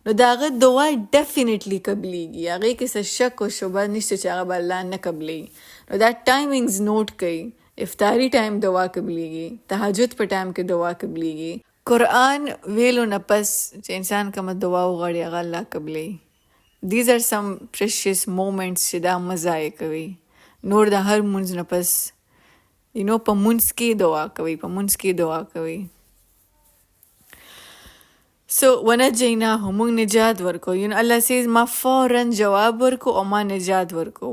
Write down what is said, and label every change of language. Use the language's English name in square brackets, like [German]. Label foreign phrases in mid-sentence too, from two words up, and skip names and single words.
[Pashto] نو د هغه دعا ډیفینیټلی قبلیږي. هغې کې څه شک او شبه نشته چې هغه به الله نه قبلوي. نو دا [English] timings note [Pashto] کوي. افطاری ټایم دعا قبلیږي، تهجد په ټایم کې دعا قبلیږي. قرآن ویلو نه پس چې انسان کومه دعا وغواړي هغه الله قبلوي. [English] these are some precious moments [Pashto] چې دا مزایې کوي. نور د هر مونځ نه پس په مونځ کې دعا کوي، په مونځ کې دعا کوي. سو ونجیناه، موږ نجات ورکو. الله سیز ما فوراً جواب ورکو او ما نجات ورکو.